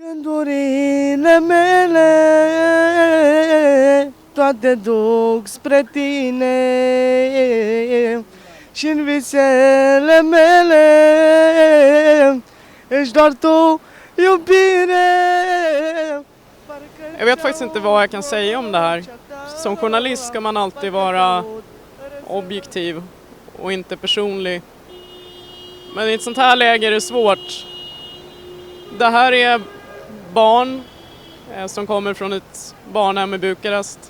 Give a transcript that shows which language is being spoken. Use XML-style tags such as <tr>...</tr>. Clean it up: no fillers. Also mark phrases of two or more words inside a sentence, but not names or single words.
<ro>Gândurile mele toate duc spre tine și în visele mele ești doar tu, iubire.</ro> <sv>Jag vet faktiskt inte vad jag kan säga om det här. Som journalist ska man alltid vara objektiv och inte personlig. Men i ett sånt här läge är det svårt. Det här är barn som kommer från ett barnhem i Bukarest.</sv>